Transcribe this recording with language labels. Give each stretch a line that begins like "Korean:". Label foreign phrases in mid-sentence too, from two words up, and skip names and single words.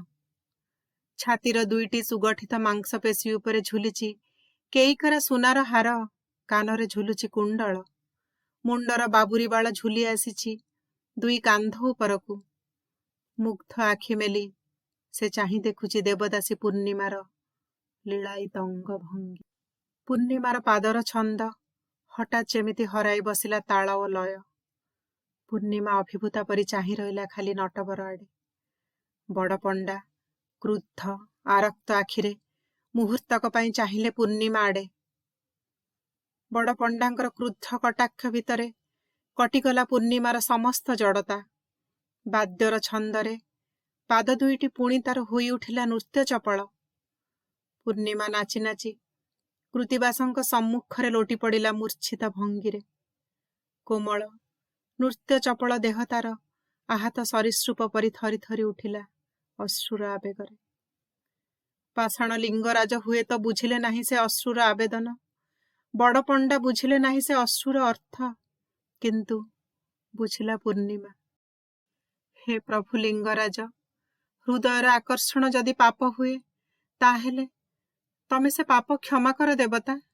Odia: ଛାତିର ଦୁଇଟି ସୁଗଠିତ ମାଂସପେଶୀ ଉପରେ ଝୁଲିଛି କେଇକରା ସୁନାର ହାର। କାନରେ ଝୁଲୁଛି କୁଣ୍ଡଳ। ମୁଣ୍ଡର ବାବୁରି ବାଳ ଝୁଲି ଆସିଛି ଦୁଇ କାନ୍ଧ ଉପରକୁ। ମୁଗ୍ଧ ଆଖି ମେଲି ସେ ଚାହିଁ ଦେଖୁଛି ଦେବଦାସୀ ପୂର୍ଣ୍ଣିମାର ଲୀଳାୟିତ ଅଙ୍ଗ ଭଙ୍ଗୀ। ପୂର୍ଣ୍ଣିମାର ପାଦର ଛନ୍ଦ ହଠାତ୍ ଯେମିତି ହରାଇ ବସିଲା ତାଳ ଓ ଲୟ। ପୂର୍ଣ୍ଣିମା ଅଭିଭୂତା ପରି ଚାହିଁ ରହିଲା ଖାଲି ନଟବର ଆଡ଼େ। ବଡ଼ପଣ୍ଡା କ୍ରୁଦ୍ଧ ଆରକ୍ତ ଆଖିରେ ମୁହୂର୍ତ୍ତକ ପାଇଁ ଚାହିଁଲେ ପୂର୍ଣ୍ଣିମା ଆଡ଼େ। ବଡ଼ପଣ୍ଡାଙ୍କର କ୍ରୁଦ୍ଧ କଟାକ୍ଷ ଭିତରେ କଟିଗଲା ପୂର୍ଣ୍ଣିମାର ସମସ୍ତ ଜଡ଼ତା। ବାଦ୍ୟର ଛନ୍ଦରେ ପାଦ ଦୁଇଟି ପୁଣି ତାର ହୋଇ ଉଠିଲା ନୃତ୍ୟ ଚପଳ। ପୂର୍ଣ୍ଣିମା ନାଚି ନାଚି କୃତ୍ତିବାସଙ୍କ ସମ୍ମୁଖରେ ଲୋଟି ପଡ଼ିଲା ମୂର୍ଚ୍ଛିତ ଭଙ୍ଗୀରେ। କୋମଳ ନୃତ୍ୟ ଚପଳ ଦେହ ତାର ଆହତ ସରୀସୃପ ପରି ଥରି ଥରି ଉଠିଲା ଅଶ୍ରୁର ଆବେଗରେ। ପାଷାଣ ଲିଙ୍ଗରାଜ ହୁଏତ ବୁଝିଲେ ନାହିଁ ସେ ଅଶ୍ରୁର ଆବେଦନ, ବଡ଼ ପଣ୍ଡା ବୁଝିଲେ ନାହିଁ ସେ ଅଶ୍ରୁର ଅର୍ଥ, କିନ୍ତୁ ବୁଝିଲା ପୂର୍ଣ୍ଣିମା। ହେ ପ୍ରଭୁ ଲିଙ୍ଗରାଜ, ହୃଦୟର ଆକର୍ଷଣ ଯଦି ପାପ ହୁଏ, ତାହେଲେ ତମେ ସେ ପାପ କ୍ଷମା କର ଦେବତା।